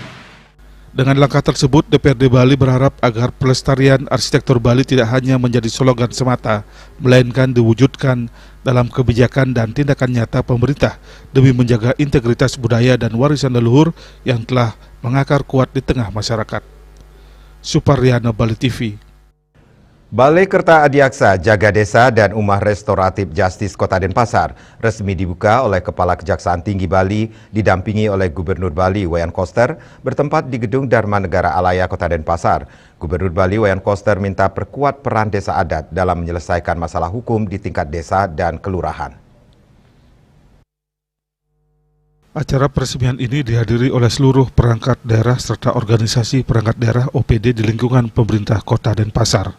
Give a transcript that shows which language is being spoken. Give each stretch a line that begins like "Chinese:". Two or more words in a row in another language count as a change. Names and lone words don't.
Indonesian: Dengan langkah tersebut, DPRD Bali berharap agar pelestarian arsitektur Bali tidak hanya menjadi slogan semata, melainkan diwujudkan dalam kebijakan dan tindakan nyata pemerintah demi menjaga integritas budaya dan warisan leluhur yang telah mengakar kuat di tengah masyarakat. Suparyana, Bali TV. Balai Kerta Adiaksa, Jaga Desa dan Umah Restoratif Justice Kota Denpasar resmi dibuka oleh Kepala Kejaksaan Tinggi Bali didampingi oleh Gubernur Bali Wayan Koster bertempat di Gedung Dharma Negara Alaya Kota Denpasar. Gubernur Bali Wayan Koster minta perkuat peran desa adat dalam menyelesaikan masalah hukum di tingkat desa dan kelurahan. Acara peresmian ini dihadiri oleh seluruh perangkat daerah serta organisasi perangkat daerah OPD di lingkungan pemerintah Kota Denpasar.